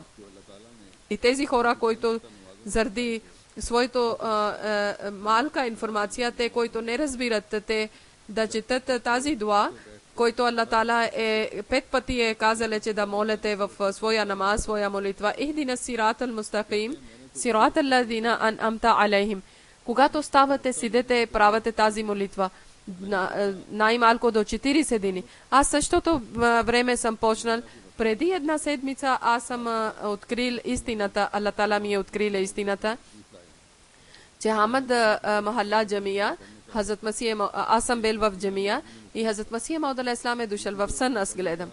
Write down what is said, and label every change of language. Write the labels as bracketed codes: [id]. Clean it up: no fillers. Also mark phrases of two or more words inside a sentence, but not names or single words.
[bg] И тези хора, които заради своето малка информация, те, които не разбират, те да четат тази дуа, който Аллах Таала е 5 пъти е казал, че да молите в своя намаз, своя молитва. [ar] اهدنا الصراط المستقيم، صراط الذين أنعمت عليهم. [bg] Когато ставате, седете, правите тази молитва. Най-малко до 40 дни. Аз същото време съм почнал. Преди една седмица аз съм открил истината. Аллах Таала ми е открил истината, че Хамад Махалла Джамия, Хазрат Масия, аз съм бил в Джамия и Хазрат Масия Мауд алейхиссалам е дошъл в сън, аз гледам.